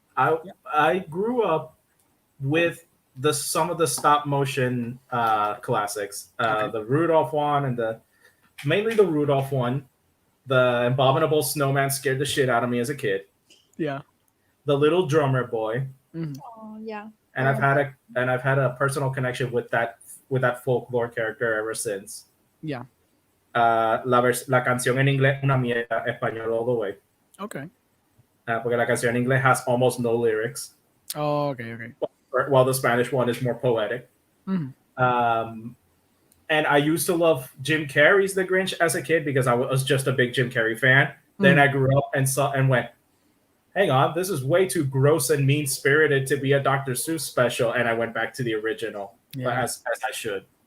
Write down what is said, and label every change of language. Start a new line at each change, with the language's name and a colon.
English: I grew up with some of the stop motion classics, the Rudolph one and mainly the Rudolph one. The Abominable Snowman scared the shit out of me as a kid. Yeah. The Little Drummer Boy. Oh yeah. And I've had a personal connection with that folklore character ever since. Yeah.
Spanish: La canción en inglés una mierda, español
English: all the way. Okay.
Spanish: Porque la canción en inglés
English: has almost no lyrics. Oh, okay. While the Spanish one is more poetic. Mm-hmm. And I used to love Jim Carrey's The Grinch as a kid because I was just a big Jim Carrey fan. Then I grew up and went, hang on, this is way too gross and mean-spirited to be a Dr. Seuss special. And I went back to the original, as I should.